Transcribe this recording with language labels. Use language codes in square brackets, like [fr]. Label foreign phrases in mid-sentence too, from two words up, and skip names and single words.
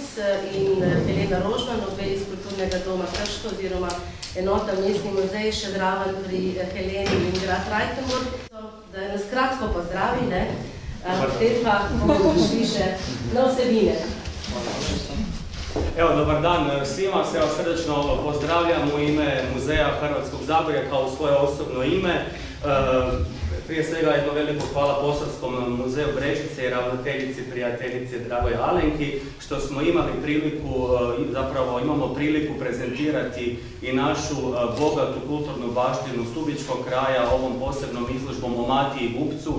[sl] in Helena Rožman, obe iz Kulturnega doma Krško oziroma enota Mestni muzej še Draven pri Heleni in Grad Rajtenburg. Da nas kratko pozdravi, potem pa bomo prišli še na vsebine. [hr] Evo, dobar dan svima, se vas srdečno pozdravljam u ime Muzeja Hrvatskog Zagorja kao svoje osobno ime. Prije svega jedno veliko hvala Posavskom muzeju Brežice i ravnateljici prijateljici Dragoj Alenki što smo imali priliku, zapravo imamo priliku prezentirati i našu bogatu kulturnu baštinu Stubičkog kraja ovom posebnom izložbom o Mati i Gubcu.